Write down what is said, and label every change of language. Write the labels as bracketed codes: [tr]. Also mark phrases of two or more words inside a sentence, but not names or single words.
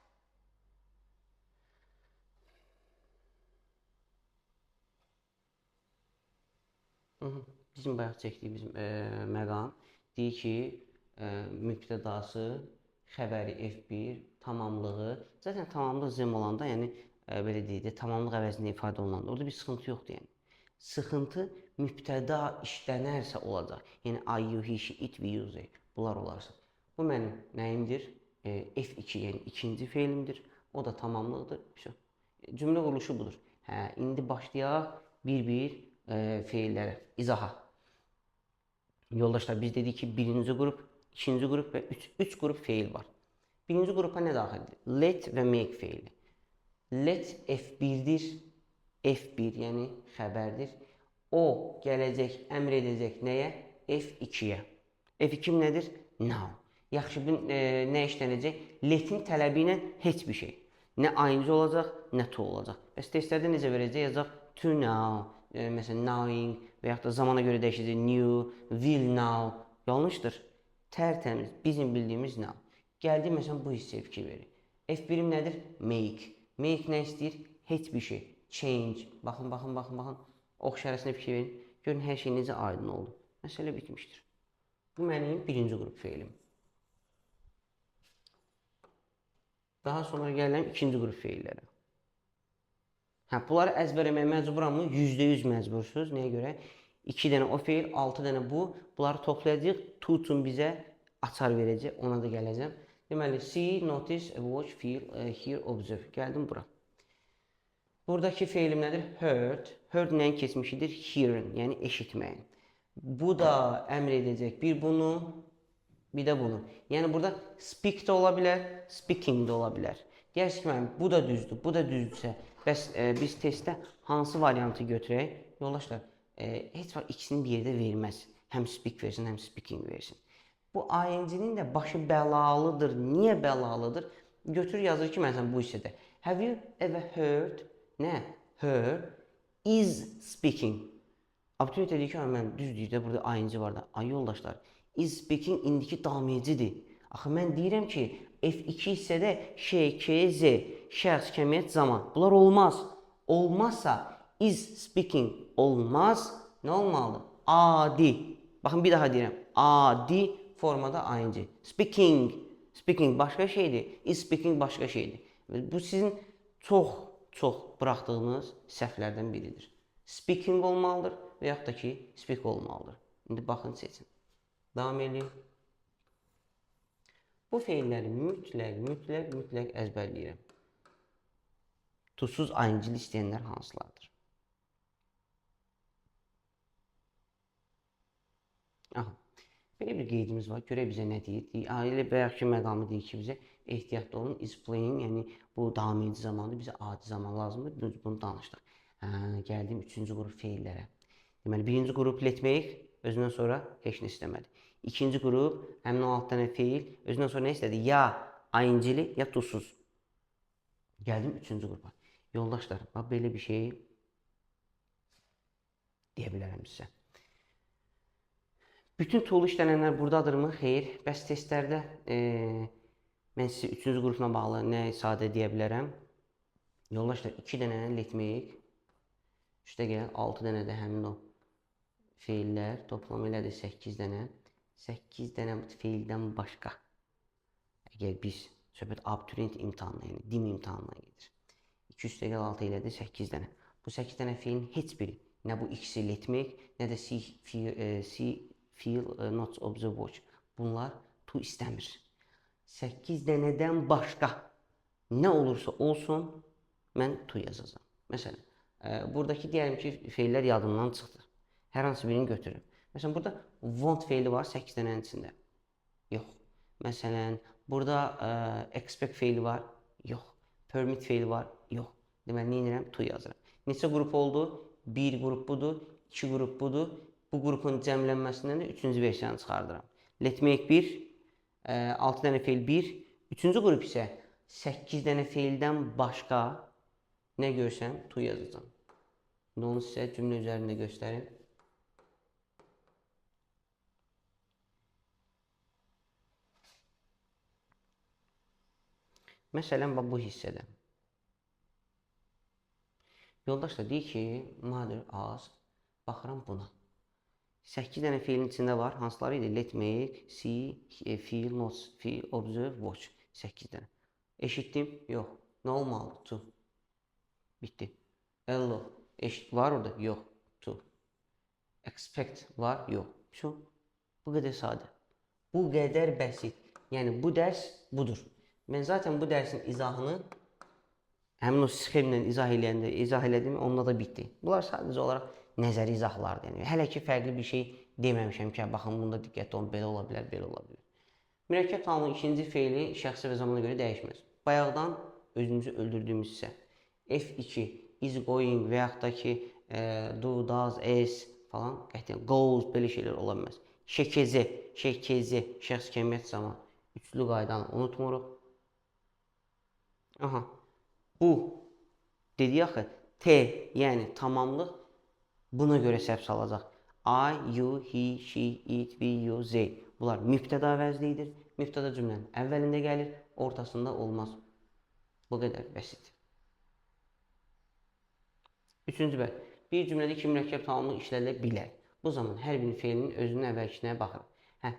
[az] Bizim bayaq çəkdiyimiz məqam deyir ki, mübtədası xəbəri F1, tamamlığı. Zaten tamamlıq zem olanda, yəni belə deyək də, tamamlıq əvəzində ifadə olunanda orada bir sıxıntı yoxdur yəni. Sıxıntı mübtəda işlənərsə olacaq. [en] Yəni I, you, he, she, it, we, use, they. [az] Bunlar olarsa. Bu mənim nəyimdir? F2, yəni ikinci feilimdir. O da tamamlıqdır. Cümlə quruluşu budur. Hə, indi başlayaq bir-bir feillərə, izaha. Yoldaşlar, biz dedik ki, birinci qrup, ikinci qrup və üç qrup feil var. Birinci qrupa nə daxildir? Let və make feili. Let F1-dir. F1, yəni xəbərdir. O gələcək, əmr edəcək nəyə? F2-yə. F2 nədir? Now. Yaxşı, nə işlənəcək? Let'in tələbi ilə heç bir şey. Nə ayıncı olacaq, nə to olacaq. Bəs testlərdə necə verəcək? Yazacaq [en] to now, [az] məsələn, knowing və yaxud da zamana görə dəyişəcək new, [en] will now. [az] Yanlışdır. Tərtəmiz, bizim bildiyimiz now. Gəldi, məsələn, bu hissəyə fikir verir. F1-im nədir? Make. Make nə istəyir? Heç bir şey. Change. Baxın. Ox işarəsində fikir verin. Görün, hər şey necə aydın oldu. Məsələ bitmişdir. Bu mənim birinci qrup feilim. Daha sonra gəlirəm ikinci qrup feillərə. Bunları əzbərləməyə məcburamı? %100 məcbursuz. Nəyə görə? 2 dənə o feil, 6 dənə bu. Bunları toplayacaq. Tutun bizə açar verəcək. Ona da gələcəm. Deməli, [en] see, notice, watch, feel, hear, observe. [az] Gəldim bura. Buradakı feilim nədir? Heard. Heard nəyin keçmişidir? Hearing, yəni eşitməyin. Bu da əmr edəcək. Bir bunu, bir də bunu. Yəni burada speak də ola bilər, speaking də ola bilər. Deyərsiniz ki, mənim bu da düzdür, bu da düzdürsə, bəs biz testdə hansı variantı götürək? Yoldaşlar, heç vaxt ikisini bir yerdə verməz. Həm speak versin, həm speaking versin. Bu ING-nin də başı bəlalıdır. Niyə bəlalıdır? Götür yazır ki, məsələn bu hissədə. [en] Have you ever heard? Nə? Her is speaking. [az] Abituriyent deyir ki, mən düz deyir də burada ING var da. Ay yoldaşlar, [en] is speaking [az] indiki damecidir. Axı mən deyirəm ki, F2 hissədə şey, K, Z, şəxs, kəmiyyət, zaman. Bunlar olmaz. Olmazsa [en] is speaking [az] olmaz. Nə olmalıdır? Adi. Baxın, bir daha deyirəm. Adi formada ING. Speaking. Speaking başqa şeydir. [en] Is speaking [az] başqa şeydir. Bu sizin çox buraxdığınız səhvlərdən biridir. Speaking olmalıdır və yaxud da ki, speak olmalıdır. İndi baxın, seçin. Davam edin. Bu feilləri mütləq əzbərləyirəm. Tuzsuz ING-li istəyənlər hansılardır? Aha. Belə bir qeydimiz var. Görək bizə nə deyir? Elə bayaqki məqamı deyir ki, bizə ehtiyatlı olun. [en] Is playing, [az] yəni bu davam edici zamandır. Bizə adi zaman lazımdır. Biz bunu danışdıq. Gəldim üçüncü qrup feillərə. Deməli, birinci qrup [en] let make, [az] özündən sonra heç nə istəmədi. İkinci qrup, həmin o 6 dənə feil, özündən sonra nə istədi? Ya ING-li, ya tuzsuz. Gəldim üçüncü qrupa. Yoldaşlar, belə bir şey deyə bilərəm sizə. Bütün tool işlənənlər buradadırmı? Xeyr. Bəs testlərdə mən sizə üçüncü qrupla bağlı nə ifadə deyə bilərəm? Yoldaşlar, 2 dənə [en] let make, [az] üstə gələn 6 dənə də həmin o feillər, toplam elədir 8 dənə. 8 dənə feildən başqa. Əgər biz söhbət abituriyent imtahanına, yəni dim imtahanına gedir. 2 üstə gəl 6 elədir 8 dənə. Bu 8 dənə feilin heç biri, nə bu ikisi [en] let make, [az] nə də [en] see, feel, not, observe, watch. [az] Bunlar to istəmir. 8 dənədən başqa nə olursa olsun, mən to yazacağam. Məsələn, buradakı deyəlim ki, feillər yadımdan çıxdı. Hər hansı birini götürürüm. Məsələn, burada want feili var 8 dənənin içində. Yox. Məsələn, burada expect feili var. Yox. Permit feili var. Yox. Deməli, nə edirəm? To yazıram. Neçə qrup oldu? 1 qrup budur, 2 qrup budur. Bu qrupun cəmlənməsindən də 3-cü versiyanı çıxardıram. [en] Let make [az] 1, 6 dənə feil 1. 3-cü qrup isə 8 dənə feildən başqa nə görsəm, to yazacağam. İndi onu sizə cümlə üzərində göstərim. Məsələn, bu hissədə. Yoldaşlar deyir ki, [en] mother asked, [az] baxıram buna. 8 dənə feilin içində var. Hansıları idi? [en] Let make, see, feel, not, feel, observe, watch. [az] 8 dənə. Eşitdim? Yox. Nə olmalı? To. Bitdi. Hello. Var orada? Yox. To. Expect var? Yox. Şu. Bu qədər sadə. Bu qədər bəsit. Yəni bu dərs budur. Mən zaten bu dərsin izahını həmin o sxemlə izah elədim, onunla da bitdi. Bunlar sadəcə olaraq nəzəri izahlardır. Yəni hələ ki fərqli bir şey deməmişəm ki, baxın bunda diqqətli olun, belə ola bilər, belə ola bilər. Mürəkkəb tamamlığın ikinci feili şəxsi və zamana görə dəyişməz. Bayaqdan özümüzü öldürdüyümüz hissə F2 [en] is going [az] və yaxud da ki [en] do, does, is [az] falan qətiyyən goes belə şeylər ola bilməz. Şəkezi, şəxs kəmiyyət zaman üçlü qaydanı unutmuruq. Aha. Bu dediyi axı T, yəni tamamlıq buna görə səhv salacaq. [en] I, you, he, she, it, we, you, they. [az] Bunlar mübtəda əvəzliyidir. Mübtəda cümlənin əvvəlində gəlir, ortasında olmaz. Bu qədər bəsit. Üçüncü bəl. Bir cümlədə iki mürəkkəb tamamlıq işlədilə bilər. Bu zaman hər bir feilinin özünün əvvəlkisinə baxırıq.